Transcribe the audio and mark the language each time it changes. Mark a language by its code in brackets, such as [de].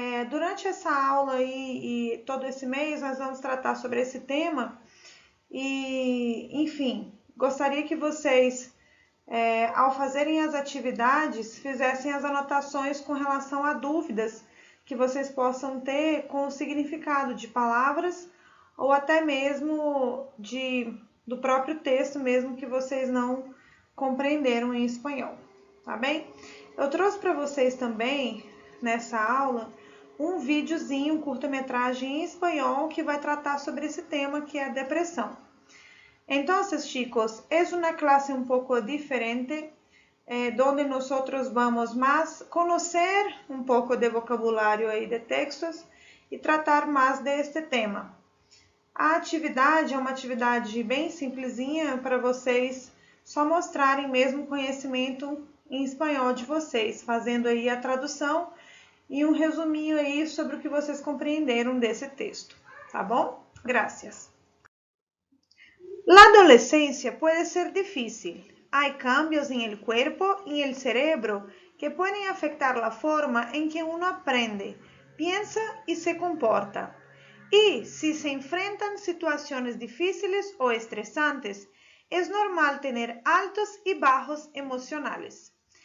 [pt] Durante essa aula e todo esse mês nós vamos tratar sobre esse tema e, enfim, gostaria que vocês, ao fazerem as atividades, fizessem as anotações com relação a dúvidas que vocês possam ter com o significado de palavras ou até mesmo do próprio texto mesmo que vocês não compreenderam em espanhol, tá bem? Eu trouxe para vocês também, nessa aula, um videozinho, um curta-metragem em espanhol que vai tratar sobre esse tema que é a depressão. [es] Entonces, chicos, es una clase un poco diferente donde nosotros vamos más conocer un poco de vocabulario y de textos [pt] e tratar mais deste tema. A atividade é uma atividade bem simplesinha para vocês só mostrarem mesmo o conhecimento em espanhol de vocês, fazendo aí a tradução e um resuminho aí sobre o que vocês compreenderam desse texto, tá bom? [es] Gracias. La adolescencia puede ser difícil. Hay cambios en el cuerpo y el cerebro que pueden afectar la forma en que uno aprende, piensa y se comporta. Y si se enfrentan situaciones difíciles o estresantes, es normal tener altos y bajos emocionales.